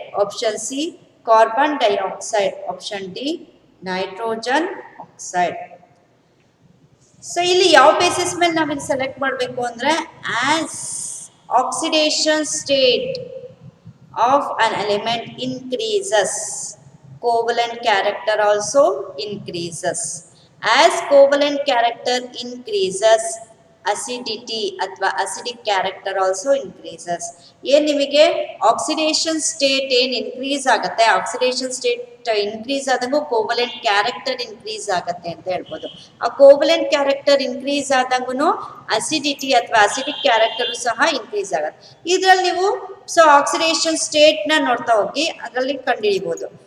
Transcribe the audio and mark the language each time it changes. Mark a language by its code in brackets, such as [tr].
[en] Option C carbon dioxide. Option D nitrogen oxide. So ಇಲ್ಲಿ ಯಾವ basis ಮೇಲೆ ನಾವಿಲ್ಲಿ ಸೆಲೆಕ್ಟ್ ಮಾಡಬೇಕು ಅಂದರೆ, as oxidation state of an element increases, covalent character also increases. As covalent character increases, acidity [kn] ಅಥವಾ [en] acidic character also increases. [kn] ಏನು ನಿಮಗೆ oxidation state ಏನು ಇನ್ಕ್ರೀಸ್ ಆಗುತ್ತೆ, oxidation state increase ಆದಂಗೂ covalent character increase ಆಗುತ್ತೆ ಅಂತ ಹೇಳ್ಬೋದು. ಆ ಕೋವಲೆಂಟ್ ಕ್ಯಾರೆಕ್ಟರ್ ಇನ್ಕ್ರೀಸ್ ಆದಂಗೂ ಅಸಿಡಿಟಿ ಅಥವಾ ಅಸಿಡಿಕ್ ಕ್ಯಾರೆಕ್ಟರ್ ಸಹ ಇನ್ಕ್ರೀಸ್ ಆಗುತ್ತೆ. ಇದರಲ್ಲಿ ನೀವು ಸೊ ಆಕ್ಸಿಡೇಷನ್ ಸ್ಟೇಟ್ನ ನೋಡ್ತಾ ಹೋಗಿ ಅದರಲ್ಲಿ ಕಂಡುಹಿಡಿಬಹುದು.